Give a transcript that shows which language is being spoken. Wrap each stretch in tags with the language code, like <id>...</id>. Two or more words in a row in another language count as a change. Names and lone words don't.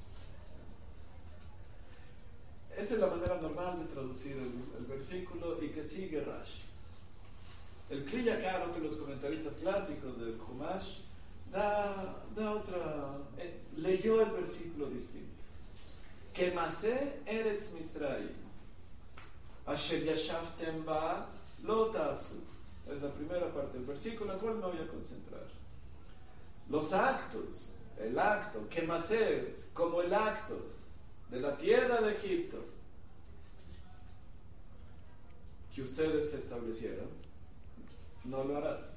<es>Esa es la manera normal de traducir el versículo y que sigue Rashi. El Kli Yakar, otro de los comentaristas clásicos del Chumash, leyó el versículo distinto.</es> <he>כמעשה ארץ מצרים אשר ישבתם בה לא תעשו.</he> <es>Es la primera parte del versículo en la cual me voy a concentrar. Los actos, el acto, Kemaseh, como el acto de la tierra de Egipto que ustedes se establecieron, no lo harás.</es>